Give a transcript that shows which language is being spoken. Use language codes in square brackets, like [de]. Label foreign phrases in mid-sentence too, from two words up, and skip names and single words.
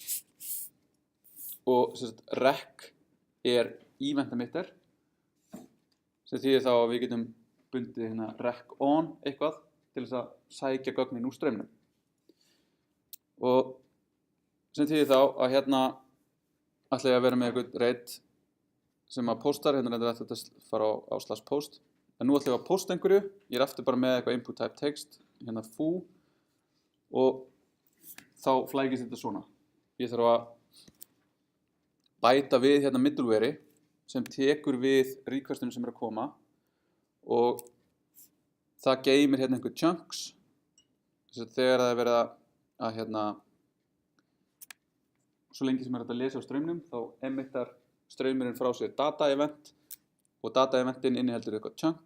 [is] Og rec er [en] event emitter [is] sem þýðir þá að við getum bundið hérna [en] rec on [is] eitthvað til þess að sækja gögnin úr straumnum. Og sem þýðir þá að hérna ætla ég að vera með eitthvað reit sem að postar, hérna er þetta að fara á /post. En nú ætla ég að posta einhverju, ég er aftur bara með eitthvað [en] input type text, [is] hérna foo og þá flækist þetta svona. Ég þarf að bæta við hérna middleware sem tekur við requestinu sem er að koma og það geymir hérna einhver chunks þegar það er verið að svo lengi sem er hægt að lesa á straumnum þá emittar straumurinn frá sér [en] data event [is] og data eventin inniheldur eitthvað chunk.